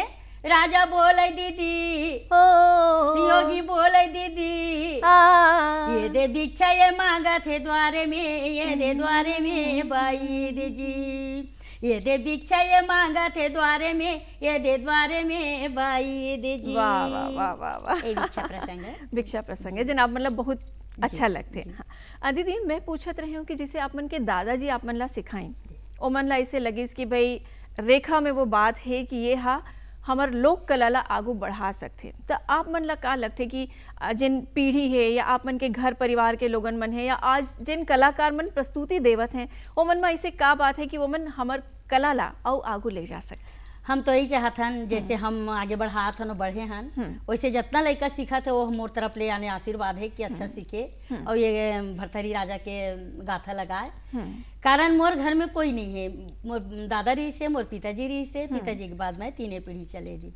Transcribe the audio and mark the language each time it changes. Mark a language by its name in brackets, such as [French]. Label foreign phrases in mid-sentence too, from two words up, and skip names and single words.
[Chhattisgarhi] राजा बोले दीदी, योगी बोले दीदी, ये दे भिक्षा ये मांगा थे द्वारे में, ये दे द्वारे में बाई दे जी, ये दे भिक्षा ये मांगा थे द्वारे में, ये दे द्वारे में बाई दे जी। वाह वाह वाह वाह वाह। ये भिक्षा प्रसंग है। भिक्षा प्रसंग है जिन आप मतलब बहुत अच्छा लगते हैं। हाँ। दीदी, मैं पूछत रही हूँ कि जैसे आप मन के दादाजी आप मन ला सिखाई, ओ मन ला ऐसे लगिस कि भाई रेखा में वो बात है कि ये हा हमार लोक कला ला आगू बढ़ा सकते, तो आप मन ला का लगते कि जिन पीढ़ी है या आप मन के घर परिवार के लोगन मन है या आज जिन कलाकार मन प्रस्तुति देवत हैं, वो मन में ऐसे का बात है कि वो मन हमार कला ला और आगू ले जा सकते? हम तो यही चाहतन जैसे हम आगे बढ़ात हन और बढ़े हन, वैसे जितना लड़का सीखा थे वो मोर तरफ ले आने आशीर्वाद है कि अच्छा सीखे और ये भरथरी राजा के गाथा लगाए। कारण मोर घर में कोई नहीं है, मोर दादा रही से, मोर पिताजी रही से, पिताजी के बाद में तीनों पीढ़ी चले दीदी।